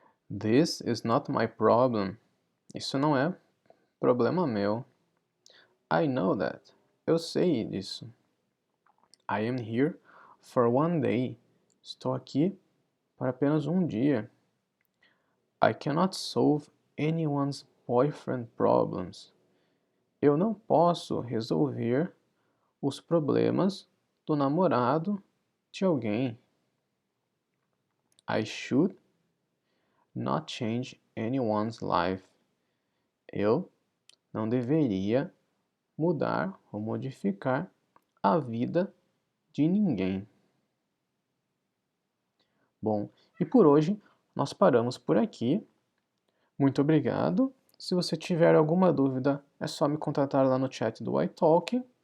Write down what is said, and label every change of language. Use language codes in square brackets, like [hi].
[en] This is not my problem. [pt] Isso não é problema meu. [en] I know that. [pt] Eu sei disso. [en] I am here for one day. [pt] Estou aqui para apenas um dia. [en] I cannot solve anyone's boyfriend problems. [pt] Eu não posso resolver os problemas do namorado de alguém. [en] I should not change anyone's life. [pt] Eu não deveria mudar ou modificar a vida de ninguém. Bom, e por hoje nós paramos por aqui. Muito obrigado. Se você tiver alguma dúvida, é só me contatar lá no chat do iTalk.